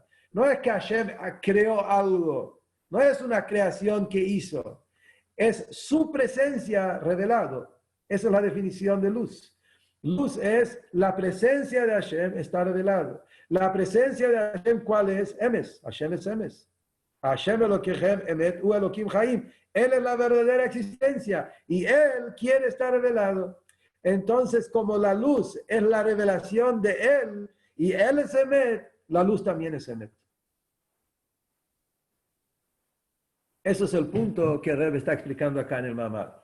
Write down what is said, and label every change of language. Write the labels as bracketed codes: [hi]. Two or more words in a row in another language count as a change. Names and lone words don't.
[es] No es que Hashem creó algo. No es una creación que hizo. Es su presencia revelado. Esa es la definición de luz. Luz es la presencia de Hashem está revelado. La presencia de Hashem, ¿cuál es? Emes. Hashem es Emes. [he] השם אלוקיכם אמת ואלוקים חיים. [es] Él es la verdadera existencia y Él quiere estar revelado. Entonces, como la luz es la revelación de Él y Él es Emet, la luz también es Emet. Eso es el punto que Rebbe está explicando acá en el Mamar.